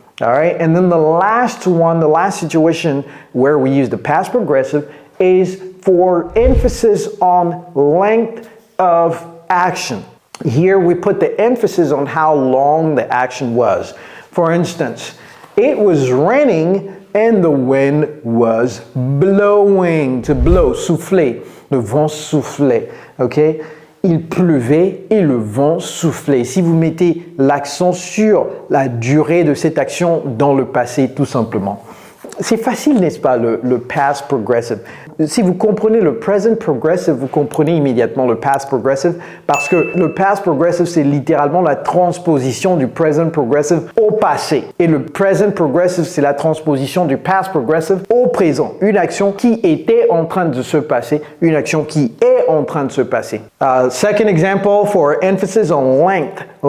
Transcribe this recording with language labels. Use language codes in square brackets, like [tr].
[en] All right, and then the last one, the last situation where we use the past progressive is for emphasis on length of action. Here we put the emphasis on how long the action was. For instance, it was raining and the wind was blowing. To blow, [fr] souffler. Le vent soufflait. [en] Okay? [fr] Il pleuvait et le vent soufflait. Si vous mettez l'accent sur la durée de cette action dans le passé, tout simplement. C'est facile, n'est-ce pas, le past progressive. Si vous comprenez le present progressive, vous comprenez immédiatement le past progressive parce que le past progressive, c'est littéralement la transposition du present progressive au passé. Et le present progressive, c'est la transposition du past progressive au présent. Une action qui était en train de se passer, une action qui est en train de se passer. [en] Second example for emphasis on length.